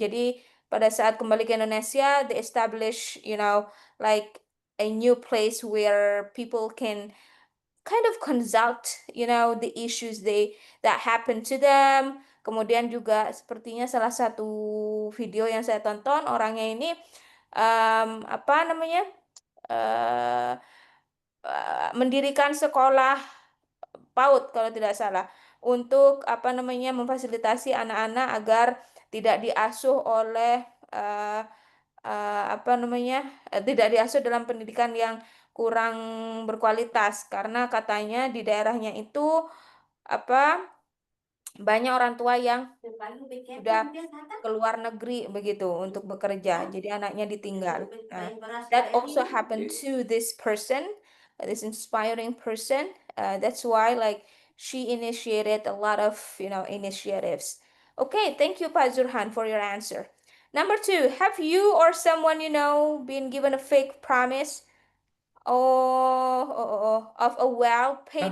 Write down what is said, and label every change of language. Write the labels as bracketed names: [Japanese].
[Indonesian] Jadi pada saat kembali ke Indonesia, [English] they establish, like a new place where people can kind of consult, the issues that happen to them. [Indonesian] Kemudian juga sepertinya salah satu video yang saya tonton, orangnya ini apa namanya, eh, mendirikan sekolah PAUD kalau tidak salah, untuk apa namanya memfasilitasi anak-anak agar tidak diasuh oleh eh, apa namanya, tidak diasuh dalam pendidikan yang kurang berkualitas, karena katanya di daerahnya itu apa banyak orang tua yang sudah keluar negeri begitu untuk bekerja, jadi anaknya ditinggal. [English] Nah, that also happened to this person, this inspiring person. That's why like she initiated a lot of initiatives. Okay, thank you, Pak Zurhan, for your answer. Number two, have you or someone been given a fake promise of a well-paid